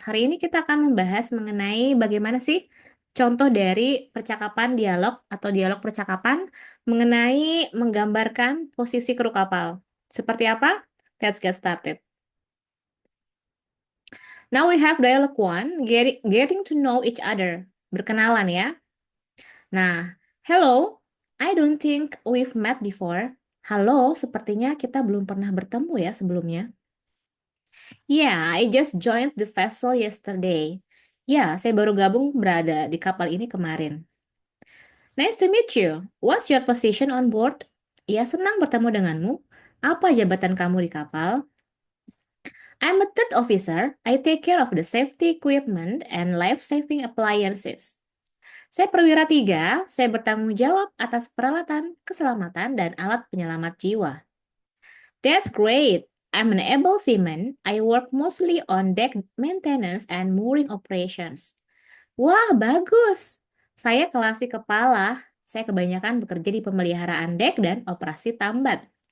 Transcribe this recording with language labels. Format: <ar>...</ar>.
<id>Hari ini kita akan membahas mengenai bagaimana sih contoh dari percakapan dialog atau dialog percakapan mengenai menggambarkan posisi kru kapal. Seperti apa?</id> <en>Let's get started. Now we have dialogue one, getting to know each other.</en> <id>Berkenalan ya.</id> <en>Nah, hello, I don't think we've met before.</en> <id>Halo, sepertinya kita belum pernah bertemu ya sebelumnya.</id> <en>Yeah, I just joined the vessel yesterday.</en> <id>Ya, saya baru gabung berada di kapal ini kemarin.</id> <en>Nice to meet you. What's your position on board?</en> <id>Ya, senang bertemu denganmu. Apa jabatan kamu di kapal?</id> <en>I'm a third officer. I take care of the safety equipment and life-saving appliances.</en> <id>Saya perwira 3, saya bertanggung jawab atas peralatan, keselamatan, dan alat penyelamat jiwa.</id> <en>That's great. I'm an able seaman. I work mostly on deck maintenance and mooring operations.</en> <id>Wah, bagus. Saya kelasi kepala. Saya kebanyakan bekerja di pemeliharaan dek dan operasi tambat.</id>